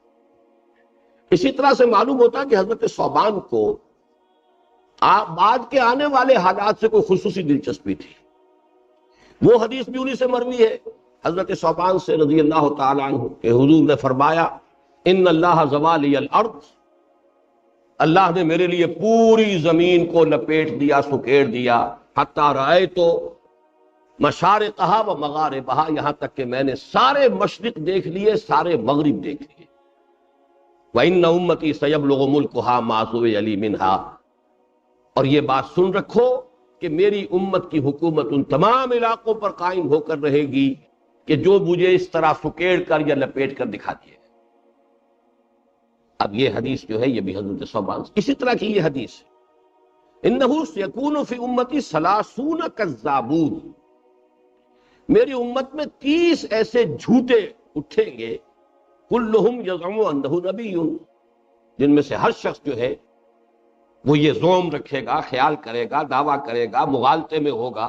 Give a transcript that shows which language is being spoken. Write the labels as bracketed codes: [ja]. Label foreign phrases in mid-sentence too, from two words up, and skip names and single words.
[ur] اسی طرح سے معلوم ہوتا ہے کہ حضرت ثوبان کو بعد کے آنے والے حالات سے کوئی خصوصی دلچسپی تھی۔ وہ حدیث بھی انہی سے مروی ہے حضرت ثوبان سے رضی اللہ تعالیٰ عنہ کہ حضور نے فرمایا [ar] ان اللہ زوالی الارض، [ur] اللہ نے میرے لیے پوری زمین کو لپیٹ دیا، سکیڑ دیا، [ar] حتی رأیت مشارقہا و مغاربہا، [ur] یہاں تک کہ میں نے سارے مشرق دیکھ لیے، سارے مغرب دیکھ لیے۔ [ar] وَإِنَّ أُمَّتِي سَيَبْلُغُ مُلْكُهَا مَا سُوِيَ لِي مِنْهَا، [ur] اور یہ بات سن رکھو کہ میری امت کی حکومت ان تمام علاقوں پر قائم ہو کر رہے گی کہ جو مجھے اس طرح سکیڑ کر یا لپیٹ کر دکھا دیے۔ اب یہ حدیث جو ہے یہ بھی حضرت ثوبان اسی طرح کی یہ حدیث ہے، [ar] انہ سیکون فی امتی ثلاثون کذابون، [ur] میری امت میں 30 ایسے جھوٹے اٹھیں گے، [ar] کلہم یزعم انہ نبی، [ur] جن میں سے ہر شخص جو ہے وہ یہ زوم رکھے گا، خیال کرے گا، دعویٰ کرے گا، مغالطے میں ہوگا۔